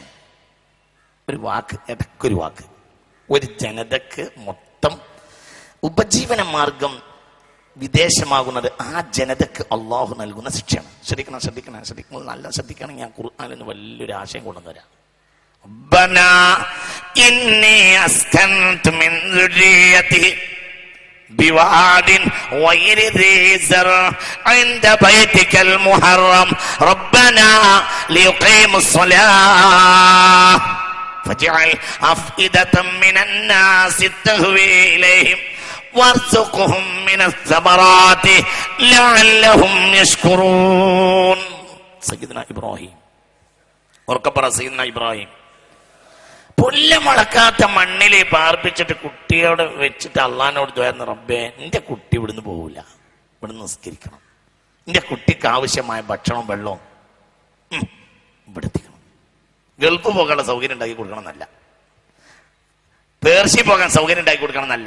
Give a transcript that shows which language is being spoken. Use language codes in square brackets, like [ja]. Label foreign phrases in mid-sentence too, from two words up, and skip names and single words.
[ml] ഒരു വാക്ക്, ഒരു ജനതക്ക് മൊത്തം ഉപജീവന മാർഗം വിദേശമാകുന്നത് ആ ജനതക്ക് അള്ളാഹു നൽകുന്ന ശിക്ഷയാണ്. ശ്രദ്ധിക്കണം. നല്ല ശ്രദ്ധിക്കണം. ഞാൻ ഖുർആനിൽ നിന്ന് വലിയൊരു ആശയം കൊണ്ടുവരാം. [ar] ربنا إني أسكنت من ذريتي بواد غير ذي زرع عند بيتك المحرم ربنا ليقيموا الصلاة فاجعل أفئدة من الناس تهوي إليهم وارزقهم من الثمرات لعلهم يشكرون. سيدنا إبراهيم سيدنا إبراهيم [ml] പുല്ല് മുളക്കാത്ത മണ്ണില് പാർപ്പിച്ചിട്ട് കുട്ടിയോട് വെച്ചിട്ട് അള്ളാഹിനോട് ദ്വാരുന്ന, റബ്ബേ എന്റെ കുട്ടി ഇവിടുന്ന് പോവില്ല, ഇവിടുന്ന് നിസ്കരിക്കണം, എന്റെ കുട്ടിക്ക് ആവശ്യമായ ഭക്ഷണവും വെള്ളവും ഇവിടെ എത്തിക്കണം. ഗൾഫ് പോകാനുള്ള സൗകര്യം ഉണ്ടാക്കി കൊടുക്കണം എന്നല്ല, പേർഷ്യ പോകാൻ സൗകര്യം ഉണ്ടാക്കി കൊടുക്കണം എന്നല്ല.